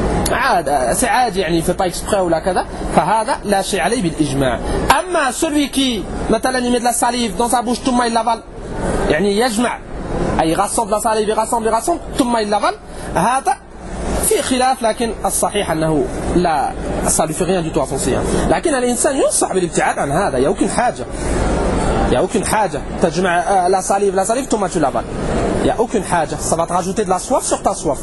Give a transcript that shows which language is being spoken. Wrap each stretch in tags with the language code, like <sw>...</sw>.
<ar>عادة</ar> <fr>c'est</fr> <ar>عادي يعني</ar> <fr>fait pas exprès</fr> <ar>ولا كذا فهذا لا شيء عليه بالإجماع أما</ar> <fr>celui qui</fr> <ar>مثلا</ar> <fr>il met de la salive dans sa bouche</fr> <ar>ثم</ar> <fr>il l'aval</fr> <ar>يعني يجمع أي</ar> <fr>rassemble la salive rassemble ثم il l'aval</fr> <ar>هذا في خلاف لكن الصحيح أنه لا</ar> <fr>ça lui fait rien du tout à son sien.</fr> <ar>لكن الإنسان ينصح بالابتعاد عن هذا.</ar> <fr>Il y a aucune</fr> <ar>حاجة.</ar> <fr>Il y a aucune حاجة.</fr> <ar>تجمع</ar> <fr>la salive,</fr> <ar>ثم</ar> <fr>tu l'avales. Il y a aucune حاجة. Ça va te rajouter de la soif sur ta soif.</fr>